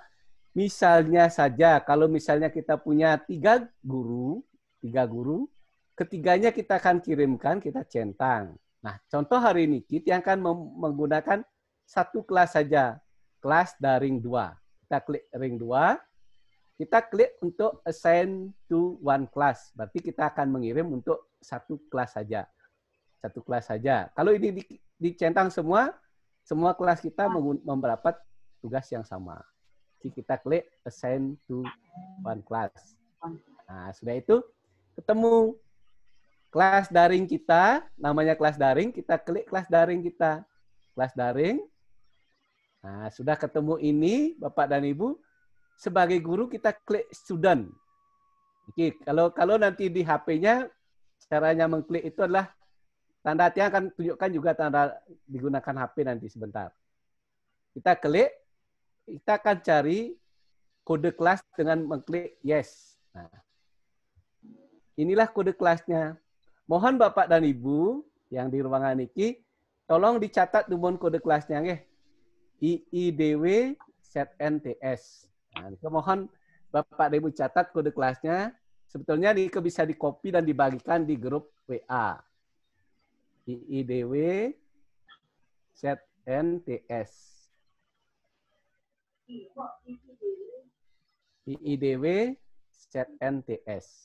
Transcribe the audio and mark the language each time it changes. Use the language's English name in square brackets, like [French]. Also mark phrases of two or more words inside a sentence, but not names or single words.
[Indonesian] Misalnya saja, kalau misalnya kita punya 3 guru, ketiganya kita akan kirimkan, kita centang. Nah, contoh hari ini kita akan menggunakan satu kelas saja, kelas daring 2. Kita klik ring 2, kita klik untuk [English] assign to one class. [Indonesian] Berarti kita akan mengirim untuk satu kelas saja. Satu kelas saja. Kalau ini dicentang semua kelas kita mendapat tugas yang sama. Jadi kita klik [English] assign to one class. [Indonesian] Nah, sudah itu ketemu kelas daring kita, namanya kelas daring, kita klik kelas daring kita. Kelas daring. Nah, sudah ketemu ini, Bapak dan Ibu. sebagai guru kita klik student. Oke, kalau nanti di HP-nya caranya mengklik itu adalah tanda hati akan tunjukkan juga tanda digunakan HP nanti sebentar. Kita klik, kita akan cari kode kelas dengan mengklik yes. Nah, inilah kode kelasnya. Mohon Bapak dan Ibu yang di ruangan ini tolong dicatat numon kode kelasnya nggih. IIDW ZNTS. Nah, mohon Bapak dan Ibu catat kode kelasnya. Sebetulnya ini bisa di-copy dan dibagikan di grup WA. IIDW ZNTS. IIDW ZNTS.